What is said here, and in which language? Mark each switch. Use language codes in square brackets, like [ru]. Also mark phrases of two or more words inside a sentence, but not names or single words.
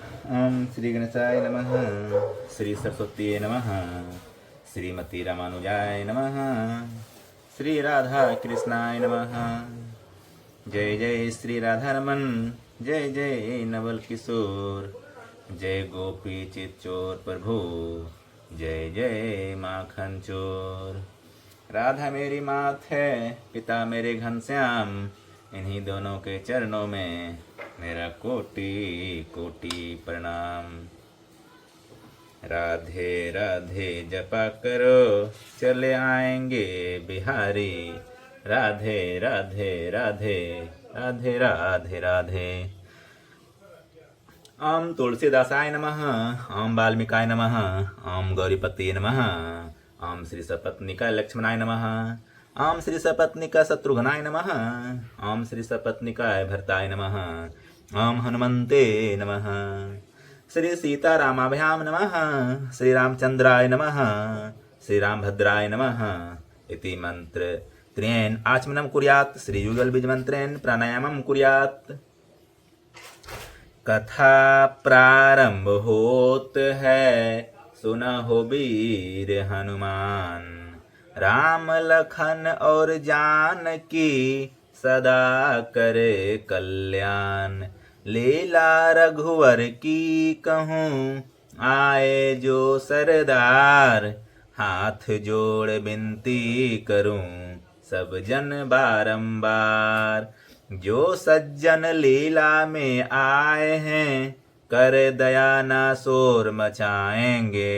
[sa] ओम श्री गणेशाय नमः। श्री सरस्वती नमः। श्रीमती रामानुजाय नमः। श्री राधा कृष्णाय नमः। [hi] जय जय श्री राधा रमन। जय जय नवल किशोर। जय गोपी चित्चोर प्रभु। जय जय माखन चोर। राधा मेरी मात है, पिता मेरे घनश्याम। इन्हीं दोनों के चरणों में मेरा कोटि कोटि प्रणाम। राधे राधे जपा करो, चले आएंगे बिहारी। राधे राधे राधे राधे राधे राधे। [sa] ओम तुलसीदासाय नमः। ओम वाल्मीकाय नमः। ओम गौरीपति नमः। ओम श्री सपत्निकाय लक्ष्मणाय नमः। ओम श्री सपत्निका शत्रुघ्नाय नमः। ओम श्री सपत्निकाय भरताय नमः। ओम हनुमन्ते नमः। श्री सीतारामाभ्याम नमः। श्री रामचंद्राय नमः। श्री रामभद्राय नमः। इति मंत्र त्रेन आचमनम कुर्यात्। श्री युगल बीज मंत्रेन प्राणायामम कुर्यात्। [hi] कथा प्रारंभ होत है, सुनहो वीर हनुमान। राम लखन और जानकी सदा करे कल्याण। लीला रघुवर की कहूँ, आए जो सरदार। हाथ जोड़ विनती करूं, सब जन बारंबार। जो सज्जन लीला में आए हैं, कर दया ना शोर मचाएंगे।